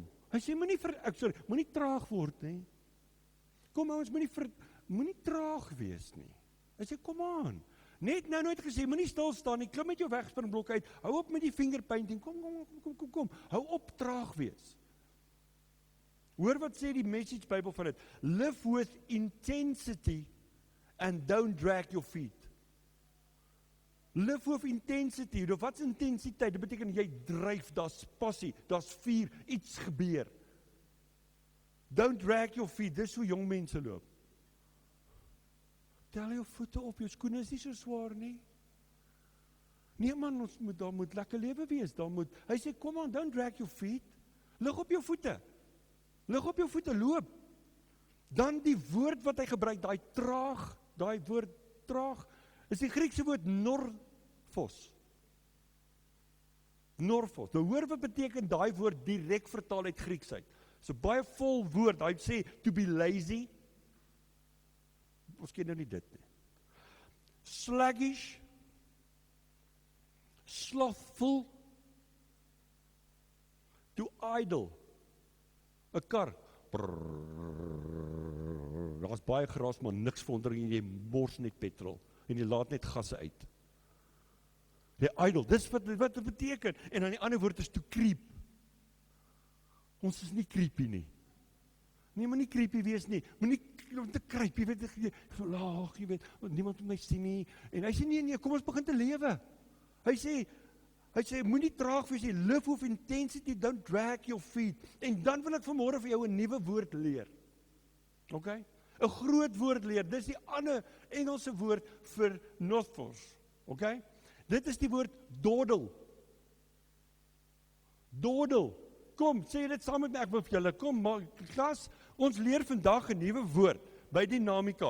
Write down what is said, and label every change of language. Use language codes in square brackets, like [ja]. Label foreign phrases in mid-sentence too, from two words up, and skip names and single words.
[af] Hy sê, moenie traag word nie. Kom ons, moenie traag wees nie. Hy sê, kom aan. Net nou nooit gesê, moenie stil staan nie, klim met jou wegspringblok uit, hou op met die fingerpainting, kom, hou op traag wees. Hoor wat sê die Message Bybel van dit, [en] live with intensity and don't drag your feet. Live with intensity, [af] wat is intensiteit? Dit beteken jy dryf, daar's passie, daar's vuur, iets gebeur. [en] Don't drag your feet, [af] dis hoe jong mense loop. Tel jou voete op, jou skoene is nie so swaar nie. Nee man, daar moet lekker lewe wees, hy sê, kom aan, [en] don't drag your feet, [af] lig op jou voete, loop. Dan die woord wat hy gebruik, daai woord traag, is die Griekse woord norphos. Norphos, nou hoor wat beteken daai woord direk vertaal uit Grieks uit. So baie vol woord, hy sê, [en] to be lazy, [af] ons ken nou nie dit nie. [en] Sluggish, slothful, to idle, [af] 'n kar, daar is baie geraas, maar niks vordering, jy mors net petrol, en jy laat net gasse uit. Die idle, dis wat dit beteken, en dan die ander woord is [en] to creep. [af] Ons is nie creepy nie. Nee, maar nie creepy wees nie, maar nie te kruip, jy weet, niemand moet my sien nie, en hy sê, nee, kom ons begin te lewe. Hy sê, moenie traag wees, [en] live with intensity, don't drag your feet, [af] en dan wil ek vanmôre vir jou 'n nuwe woord leer. Ok? 'n groot woord leer, dis die ander Engelse woord vir northforce. Ok? Dit is die woord dawdle. Dawdle. Kom, sê dit saam met my, ek wil vir julle, kom, klas, ons leer vandag 'n nuwe woord, by Dynamica.